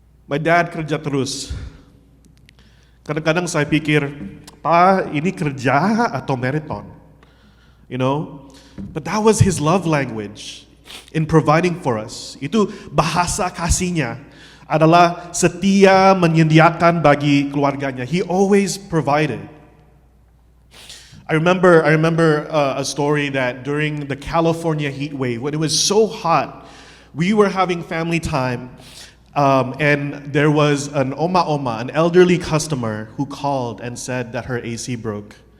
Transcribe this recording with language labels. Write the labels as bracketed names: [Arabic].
[English] My dad [Indonesian] kerja terus. Kadang-kadang saya pikir, Pa, ini kerja atau marathon? [English] You know? But that was his love language in providing for us. [Indonesian] Itu bahasa kasihnya adalah setia menyediakan bagi keluarganya. [English] He always provided. I remember a story that during the California heat wave, when it was so hot, we were having family time, and there was an an elderly customer who called and said that her AC broke.